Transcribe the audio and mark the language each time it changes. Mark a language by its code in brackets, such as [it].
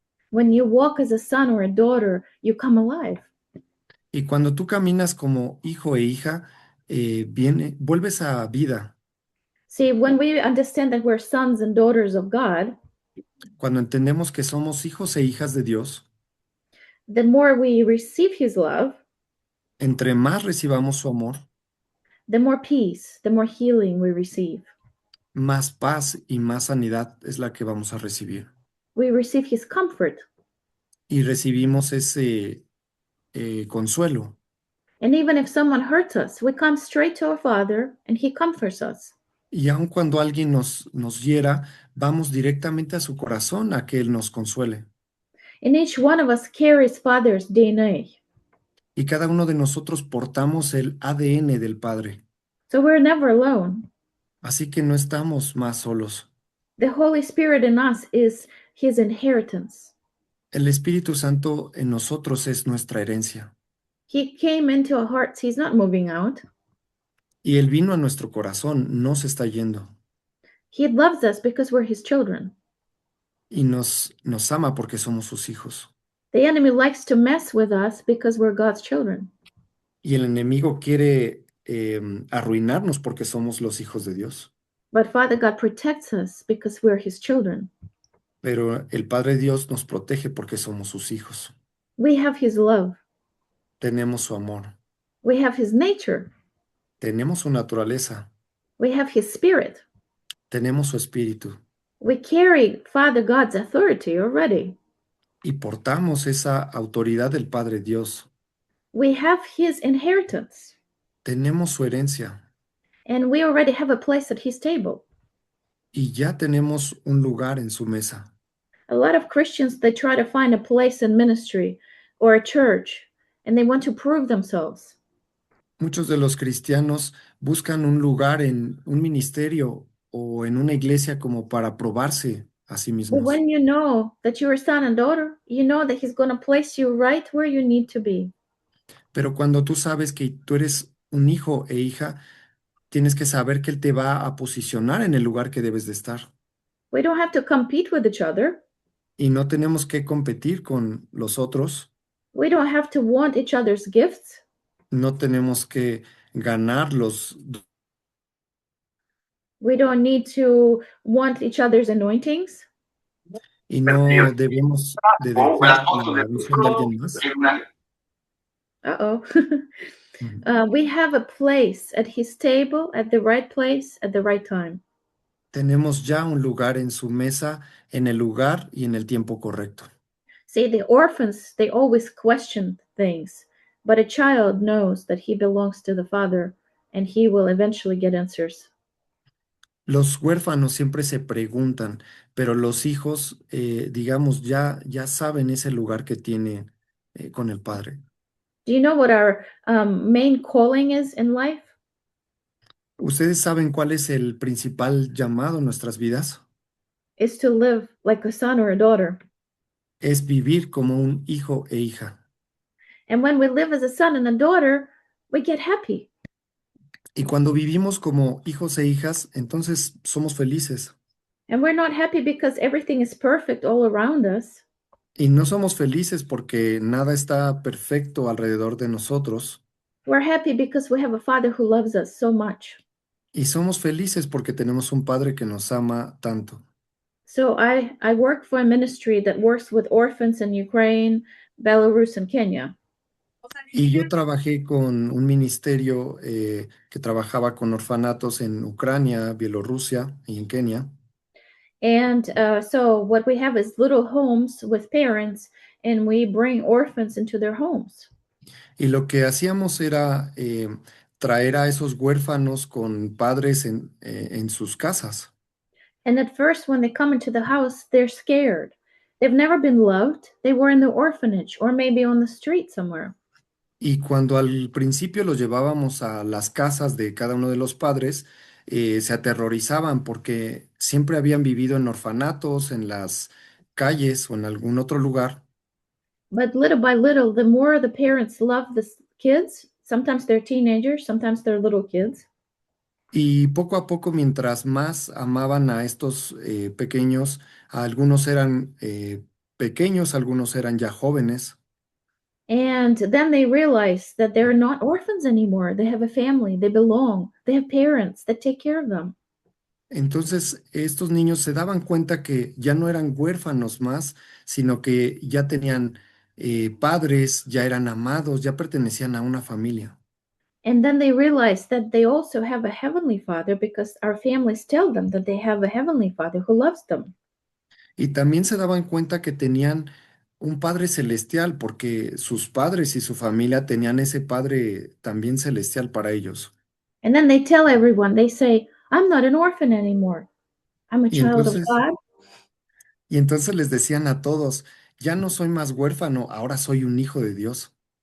[en] When you walk as a son or a daughter, you come alive. [es] Y cuando tú caminas como hijo e hija, vuelves a vida. [en] See, when we understand that we're sons and daughters of God, [es] Cuando entendemos que somos hijos e hijas de Dios, [en] the more we receive His love, [es] entre más recibamos su amor, [en] the more peace, the more healing we receive. [es] más paz y más sanidad es la que vamos a recibir. [en] We receive His comfort. [es] Y recibimos ese consuelo. [en] And even if someone hurts us, we come straight to our Father and He comforts us. [es] Y aun cuando alguien nos hiera, vamos directamente a su corazón a que Él nos consuele. [en] And each one of us carries Father's DNA. [es] Y cada uno de nosotros portamos el ADN del Padre. [en] So we're never alone. [es] Así que no estamos más solos. [en] The Holy Spirit in us is His inheritance. [es] El Espíritu Santo en nosotros es nuestra herencia. [en] He came into our hearts. He's not moving out. [es] Y Él vino a nuestro corazón, no se está yendo. [en] He loves us because we're His children. [es] Y nos ama porque somos sus hijos. [en] The enemy likes to mess with us because we're God's children. [es] Y el enemigo quiere arruinarnos porque somos los hijos de Dios. [en] But Father God protects us because we're His children. [es] Pero el Padre Dios nos protege porque somos sus hijos. [en] We have His love. [es] Tenemos su amor. [en] We have His nature. [es] Tenemos su naturaleza. [en] We have His spirit. [es] Tenemos su espíritu. [en] We carry Father God's authority already. [es] Y portamos esa autoridad del Padre Dios. [en] We have His inheritance. [es] Tenemos su herencia. [en] And we already have a place at His table. [es] Y ya tenemos un lugar en su mesa. [en] A lot of Christians, they try to find a place in ministry or a church, and they want to prove themselves. [es] Muchos de los cristianos buscan un lugar en un ministerio o en una iglesia como para probarse a sí [en] But [es] mismos. [en] when you know that you're a son and daughter, you know that He's going to place you right where you need to be. [es] Pero cuando tú sabes que tú eres un hijo e hija, tienes que saber que Él te va a posicionar en el lugar que debes de estar. [en] We don't have to compete with each other. [es] Y no tenemos que competir con los otros. [en] We don't have to want each other's gifts. [es] No tenemos que ganar [en] We don't need to want each other's anointings. [es] y no debemos de desear la unción de alguien más. Uh-oh. Ujú. [en] We have a place at His table, at the right place, at the right time. [es] Tenemos ya un lugar en su mesa, en el lugar y en el tiempo correcto. [en] See, the orphans, they always question things, but a child knows that he belongs to the Father and he will eventually get answers. [es] Los huérfanos siempre se preguntan, pero los hijos, digamos, ya saben ese lugar que tienen con el Padre. [en] Do you know what our main calling is in life? [es] ¿Ustedes saben cuál es el principal llamado en nuestras vidas? [en] Is to live like a son or a daughter. [es] Es vivir como un hijo e hija. [en] And when we live as a son and a daughter, we get happy. [es] Y cuando vivimos como hijos e hijas, entonces somos felices. [en] And we're not happy because everything is perfect all around us. [es] Y no somos felices porque nada está perfecto alrededor de nosotros. [en] We're happy because we have a Father who loves us so much. [es] Y somos felices porque tenemos un Padre que nos ama tanto. [en] So I work for a ministry that works with orphans in Ukraine, Belarus, and Kenya. [es] Y yo trabajé con un ministerio que trabajaba con orfanatos en Ucrania, Bielorrusia y en Kenia. [en] And so what we have is little homes with parents, and we bring orphans into their homes. [es] Y lo que hacíamos era traer a esos huérfanos con padres en sus casas. [en] And at first, when they come into the house, they're scared. They've never been loved. They were in the orphanage or maybe on the street somewhere. [es] Y cuando al principio los llevábamos a las casas de cada uno de los padres, se aterrorizaban porque siempre habían vivido en orfanatos, en las calles o en algún otro lugar. [en] But little by little, the more the parents love the kids, sometimes they're teenagers, sometimes they're little kids. [es] Y poco a poco, mientras más amaban a estos pequeños, algunos eran pequeños, algunos eran ya jóvenes. [en] And then they realize that they're not orphans anymore. They have a family, they belong, they have parents that take care of them. [es] Entonces, estos niños se daban cuenta que ya no eran huérfanos más, sino que ya tenían padres, ya eran amados, ya pertenecían a una familia. [en] And then they realize that they also have a heavenly father because our families tell them that they have a heavenly father who loves them. [es] Y también se daban cuenta que tenían un Padre celestial, porque sus padres y su familia tenían ese Padre también celestial para ellos. [en] And then they tell everyone, they say, I'm not an orphan anymore. I'm a [es] Y [en] child of [es] entonces, [en] God. [es] y entonces les decían a todos, ya no soy más huérfano, ahora soy un hijo de Dios.